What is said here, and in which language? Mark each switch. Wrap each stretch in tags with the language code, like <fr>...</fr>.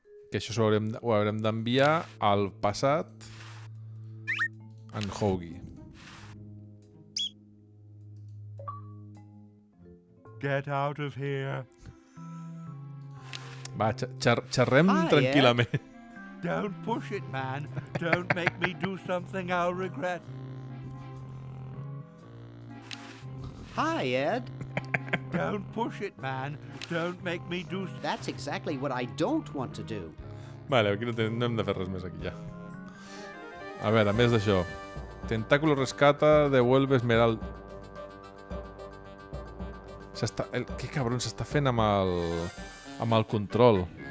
<ca>Que això ho haurem d'enviar al passat en Hoagie.</ca> <en>Get out of here. Va, xerrem tranquil·lament. Don't push it, man. Don't make me do something I'll regret. Hi, Ed. Don't push it, man. Don't make me do... That's exactly what I don't want to do.</en> <ca>Vale, aquí no hem de fer res més aquí ja. A veure, a més d'això.</ca> <es>Tentacle rescata, devuelve Esmeralda.</es> <ca>Que cabron s'està fent amb el control.</ca>